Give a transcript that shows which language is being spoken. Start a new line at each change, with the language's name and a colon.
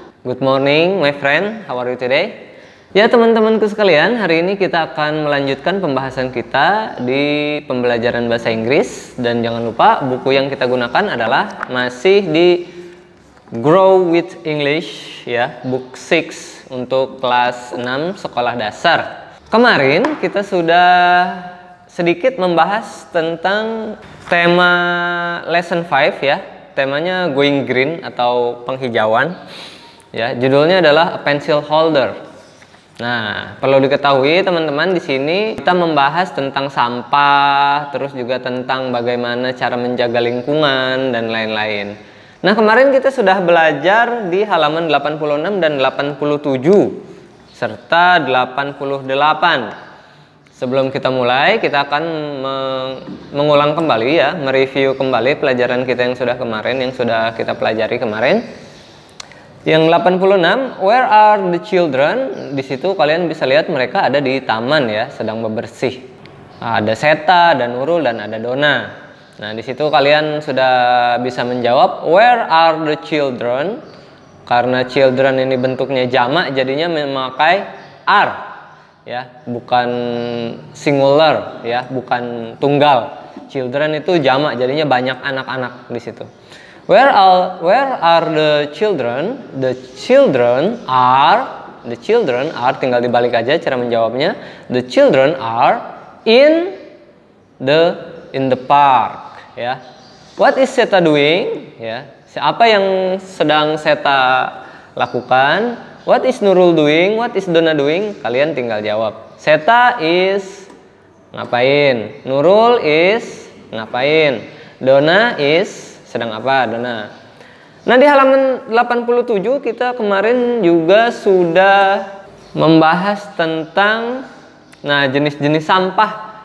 English: Good morning my friend, how are you today?
Indonesian: Ya teman-temanku sekalian, hari ini kita akan melanjutkan pembahasan kita di pembelajaran bahasa Inggris. Dan jangan lupa buku yang kita gunakan adalah masih di Grow with English ya, book 6 untuk kelas 6 sekolah dasar. Kemarin kita sudah sedikit membahas tentang tema lesson 5 ya. Temanya
English: going green
Indonesian: atau penghijauan. Ya, judulnya adalah
English: a pencil holder.
Indonesian: Nah, perlu diketahui teman-teman, di sini kita membahas tentang sampah, terus juga tentang bagaimana cara menjaga lingkungan dan lain-lain. Nah, kemarin kita sudah belajar di halaman 86 dan 87 serta 88. Sebelum kita mulai, kita akan mengulang kembali ya, mereview kembali pelajaran kita yang sudah kemarin, yang sudah kita pelajari kemarin.
English: Yang 86, where are the children?
Indonesian: Di situ kalian bisa lihat mereka ada di taman ya, sedang bebersih. Ada Seta, ada Nurul, dan ada Dona. Nah, di situ kalian sudah bisa menjawab
English: where are the children?
Indonesian: Karena children ini bentuknya jamak, jadinya memakai are. Ya, bukan singular ya, bukan tunggal. Children itu jamak, jadinya banyak anak-anak di situ.
English: Where are the children? The children are
Indonesian: tinggal dibalik aja cara menjawabnya.
English: The children are in the park ya. What is Seta doing? Ya.
Indonesian: Apa yang sedang Seta lakukan?
English: What is Nurul doing? What is Dona doing?
Indonesian: Kalian tinggal jawab. Seta is ngapain? Nurul is ngapain? Dona is sedang apa? Dona. Nah, di halaman 87 kita kemarin juga sudah membahas tentang jenis-jenis sampah.